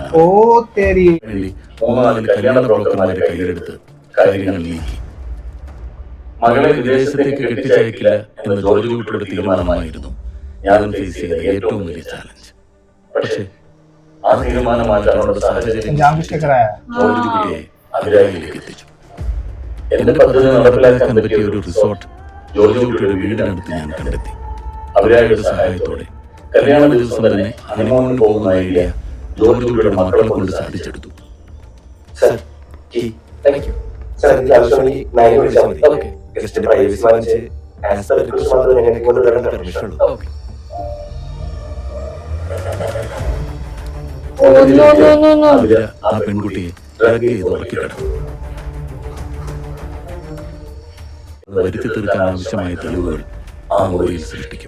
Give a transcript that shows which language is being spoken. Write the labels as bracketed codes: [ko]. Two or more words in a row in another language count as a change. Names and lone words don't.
[hi] ओ तेरी [ml] വേണ്ടി 3-4 കല്യാണ ബ്രോക്കർമാരെ കയ്യിലെടുത്ത് കാര്യങ്ങൾ നീക്കി. മകളെ വിദേശത്തേക്ക് കെട്ടിച്ചയക്കില്ല എന്ന ജോർജ് കുട്ടിയുടെ തീരുമാനമായിരുന്നു ഞാൻ ഫേസ് ചെയ്ത ഏറ്റവും വലിയ ചാലഞ്ച്. പക്ഷേ ആ തീരുമാനം മാറ്റാനുള്ള സാഹചര്യം [hi] जानबूझ के कराया. [ml] ജോർജ് കുട്ടിയെ അതിരായിലേക്ക് എത്തിച്ചു. എന്റെ പദ്ധതി നടപ്പിലാക്കാൻ പറ്റിയ ഒരു റിസോർട്ട് ജോർജ് കുട്ടിയുടെ വീടിനടുത്ത് ഞാൻ കണ്ടെത്തി. അവരായുടെ സഹായത്തോടെ കല്യാണ ദിവസം തന്നെ ഹണിമൂണിൽ പോകുന്ന ഐഡിയ ജോർജ് കുട്ടിയുടെ മക്കളെ കൊണ്ട് സാധിച്ചെടുത്തു. [en] Sir thank you sir. [ml] എനിക്ക് ആവശ്യമെങ്കിൽ 9 വിളിച്ചാൽ മതി. ഓക്കെ. ഗസ്റ്റിന്റെ പ്രൈവസി വാങ്ങിച്ച് [en] as per request [ml] മാത്രമേ ഞങ്ങൾക്ക് കൊണ്ടുവരേണ്ട പെർമിഷൻ ഉള്ളൂ. ഓക്കെ. [en] Oh no no no no. [ml] അവര് ആ പെൺകുട്ടിയെ ഡ്രഗ് ചെയ്ത് ഉറക്കി കിടന്നു. വരുത്തി തീർക്കാൻ ആവശ്യമായ തെളിവുകൾ ആ മുറിയിൽ സൃഷ്ടിക്കും.